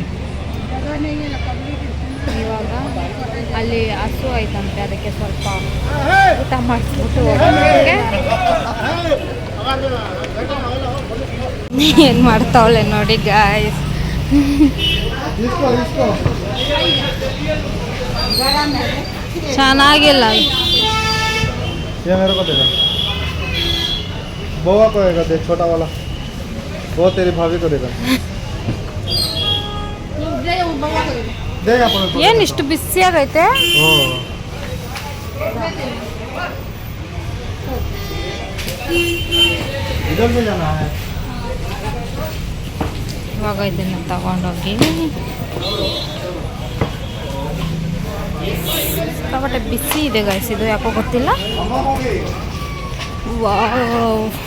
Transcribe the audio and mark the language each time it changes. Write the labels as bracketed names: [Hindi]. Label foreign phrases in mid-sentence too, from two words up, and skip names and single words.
[Kannada] ಇವಾಗ ಅಲ್ಲಿ ಹಸು ಆಯ್ತಂತೆ, ಅದಕ್ಕೆ ಸ್ವಲ್ಪ ಊಟ ಮಾಡಿಸ್ಬಿಟ್ಟು ಏನ್ ಮಾಡ್ತಾವಳೆ ನೋಡಿ ಗಾಯ್ಸ್. ಚೆನ್ನಾಗಿಲ್ಲ. [Hindi] बोआ को देगा, देख छोटा वाला वो तेरी भाभी को देगा। [Kannada] ಏನ್ ಇಷ್ಟು ಬಿಸಿಯಾಗೈತೆ? [Hindi] इधर से जाना है. [Kannada] ಇವಾಗ ಇದನ್ನ ತಗೊಂಡೋಗಿ ಸಿಕ್ಕಾಪಟ್ಟೆ ಬಿಸಿ ಇದೆ ಗೈಸ್. ಇದು ಯಾಕೋ ಗೊತ್ತಿಲ್ಲ. ವಾವ್,